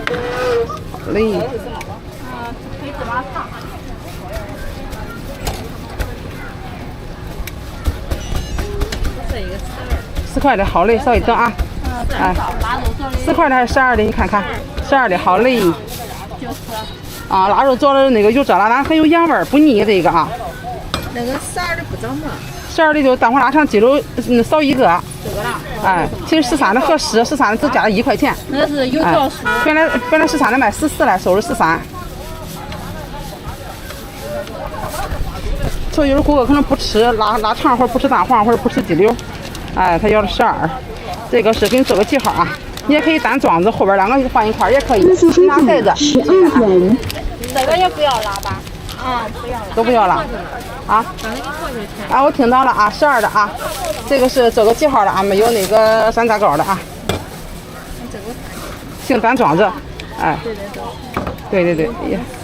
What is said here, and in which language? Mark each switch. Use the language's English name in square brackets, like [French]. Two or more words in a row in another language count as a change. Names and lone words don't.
[Chinese] 好嘞。4塊的，好嘞，稍微等啊。哎，4塊的還是12的？你看看，12的，好嘞。啊，腊肉做的那個有這辣，但很有鹽味兒，不膩這個啊。那個12的不怎麼。 12的就蛋黃臘腸雞肉少一個。這個啦。哎，其實13的合適，13的只加了1塊錢。那是有條數。本來13的賣14來，收是13。所以有的顧客可能不吃臘腸，或者不吃蛋黃，或者不吃雞柳，哎，他要的12。這個是給你做個記號啊，你也可以單裝着，後邊2個放一塊也可以。拿袋子。 12元。這個也不要辣吧？啊，不要辣。都不要辣。啊？啊，我聽到了啊，12的啊，這個是做個記號的啊，沒有那個山楂糕的啊。性单装着，哎，对对对，也。